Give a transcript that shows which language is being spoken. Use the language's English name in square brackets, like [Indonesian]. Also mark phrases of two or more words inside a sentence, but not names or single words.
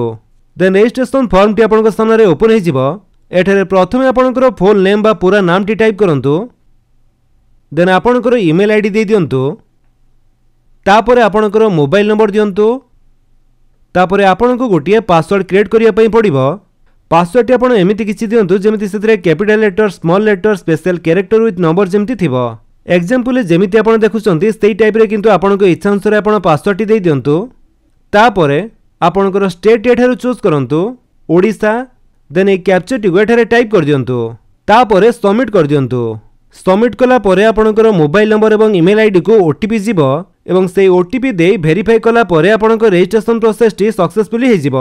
[English] then registration form [Odia] ଟି ଆପଣଙ୍କ ସାମନେ ରେ ଓପନ ହୋଇଯିବ। ଏଠାରେ ପ୍ରଥମେ ଆପଣଙ୍କର [English] full name [Odia] ବା ପୂରା ନାମ ଟି ଟାଇପ କରନ୍ତୁ। ଦେନ ଆପଣଙ୍କର [English] email ID [Odia] ଦେଇ ଦିଅନ୍ତୁ। ତାପରେ ଆପଣଙ୍କର [English] mobile number [Odia] ଦିଅନ୍ତୁ। ତାପରେ ଆପଣଙ୍କୁ ଗୋଟିଏ [English] password create [Odia] କରିବା ପାଇଁ ପଡ଼ିବ। ପାସୱାର୍ଡ ଟି ଆପଣ ଏମିତି କିଛି ଦିଅନ୍ତୁ ଯେମିତି ସେଥିରେ [English] capital letter small letter special character with number [Odia] ଯେମିତି ଥିବ। ଏକଜାମ୍ପଲ ଯେମିତି ଆପଣ ଦେଖୁଛନ୍ତି ସେହି ଟାଇପ ରେ କିନ୍ତୁ ଆପଣଙ୍କ ଇଚ୍ଛା ଅନୁସାରେ ଆପଣ ପାସୱାର୍ଡ ଟି ଦେଇ ଦିଅନ୍ତୁ। ତାପରେ ଆପଣଙ୍କର ଷ୍ଟେଟ ଏଠାରୁ ଚୁଜ କରନ୍ତୁ ଓଡ଼ିଶା। ଦେନ ଏ କ୍ୟାପଚା ଟି ଏଠାରେ ଟାଇପ କରି ଦିଅନ୍ତୁ। ତାପରେ ସବମିଟ କରି ଦିଅନ୍ତୁ। ସବମିଟ କଲା ପରେ ଆପଣଙ୍କର [English] mobile number [Odia] ଏବଂ [English] email ID [Odia] କୁ ଓଟିପି ଯିବ ଏବଂ ସେ ଓଟିପି ଦେଇ ଭେରିଫାଇ କଲା ପରେ ଆପଣଙ୍କର [English] registration process [Odia] ଟି ସକ୍ସେସଫୁଲି ହୋଇଯିବ।